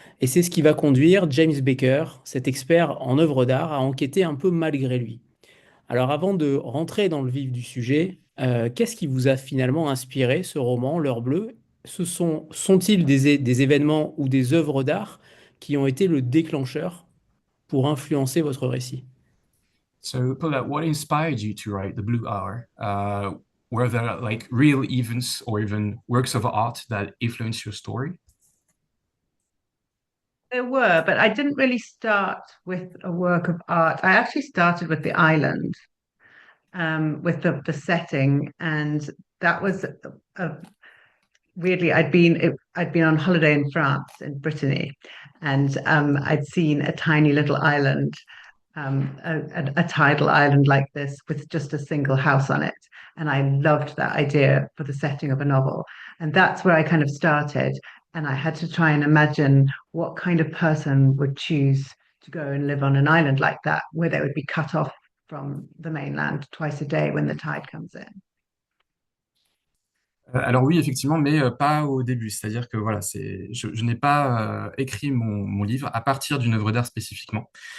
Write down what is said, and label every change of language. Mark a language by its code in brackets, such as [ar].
[fr] Et c'est ce qui va conduire James Baker, cet expert en œuvres d'art, à enquêter un peu malgré lui. Alors avant de rentrer dans le vif du sujet, qu'est-ce qui vous a finalement inspiré ce roman, L'heure bleue? Sont-ils des événements ou des œuvres d'art qui ont été le déclencheur pour influencer votre récit? [en] So, Paula, what inspired you to write The Blue Hour? Were there like real events or even works of art that influenced your story? There were, but I didn't really start with a work of art. I actually started with the island, with the setting and that was weirdly, I'd been on holiday in France, in Brittany, and I'd seen a tiny little island, a tidal island like this with just a single house on it. And I loved that idea for the setting of a novel. And that's where I kind of started. And I had to try and imagine what kind of person would choose to go and live on an island like that, where they would be cut off from the mainland twice a day when the tide comes in. [fr] Alors oui, effectivement, mais pas au début. C'est-à-dire que voilà, je n'ai pas écrit mon livre à partir d'une œuvre d'art spécifiquement.